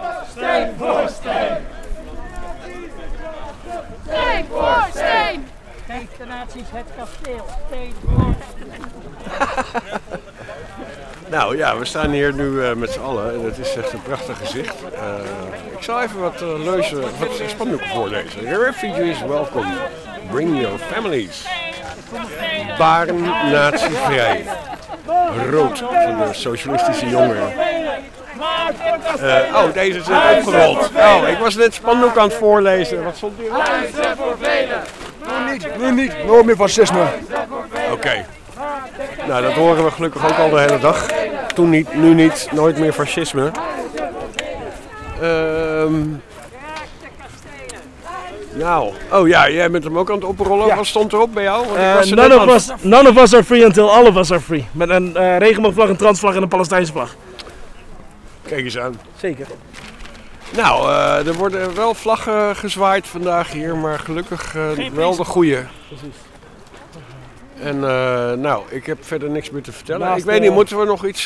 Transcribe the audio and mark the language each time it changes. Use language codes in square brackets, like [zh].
[nl] Steen voor steen. Steen voor steen. de nazi's het kasteel. Steen. Nou ja, we staan hier nu met z'n allen en het is echt een prachtig gezicht. Ik zal even wat leuzen, wat spandoeken voorlezen. [en] Refugees welcome, bring your families. [nl] Baren nazi-vrij. Rood van de socialistische jongeren. Oh, deze is opgerold. Oh, ik was net spandoek aan het voorlezen. Wat stond hier? Huizen voor velen. Nu niet. No meer fascisme. Oké. Nou, dat horen we gelukkig ook al de hele dag. Toen niet, nu niet, nooit meer fascisme. Nou, oh ja, jij bent hem ook aan het oprollen. Ja. Wat stond erop bij jou? [en] None of us are free until all of us are free. [nl] Met een regenboogvlag, een transvlag en een Palestijnse vlag. Kijk eens aan. Zeker. Nou, er worden wel vlaggen gezwaaid vandaag hier, maar gelukkig wel de goede. Precies. En nou, ik heb verder niks meer te vertellen. Naast ik weet niet, moeten we nog iets